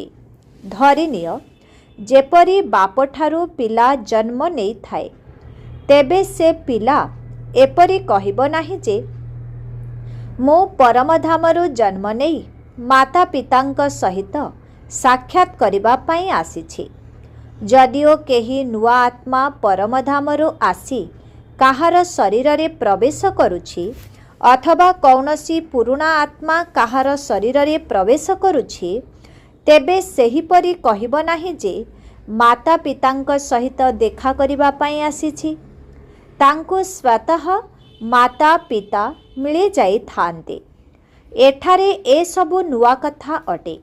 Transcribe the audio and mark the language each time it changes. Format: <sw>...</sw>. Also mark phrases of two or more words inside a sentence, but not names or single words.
<or>ଧରିନିଅ ଯେପରି ବାପଠାରୁ ପିଲା ଜନ୍ମ ନେଇ ଥାଏ, ତେବେ ସେ ପିଲା ଏପରି କହିବ ନାହିଁ ଯେ ମୋ ପରମଧାମରୁ ଜନ୍ମ ନେଇ ମାତା ପିତାଙ୍କ ସହିତ ସାକ୍ଷାତ କରିବା ପାଇଁ ଆସିଛି। ଯଦିଓ କେହି ନୂଆ ଆତ୍ମା ପରମଧାମରୁ ଆସି କାହାର ଶରୀର ରେ ପ୍ରବେଶ କରୁଛି ଅଥବା କୌଣସି ପୁରୁଣା ଆତ୍ମା କାହାର ଶରୀର ରେ ପ୍ରବେଶ କରୁଛି, ତେବେ ସେହିପରି କହିବ ନାହିଁ ଯେ ମାତା ପିତାଙ୍କ ସହିତ ଦେଖା କରିବା ପାଇଁ ଆସିଛି। ତାଙ୍କୁ ସ୍ୱତଃ ମାତା ପିତା ମିଳି ଯାଇ ଥାନ୍ତି। ଏଠାରେ ଏ ସବୁ ନୂଆ କଥା ଅଟେ।</or>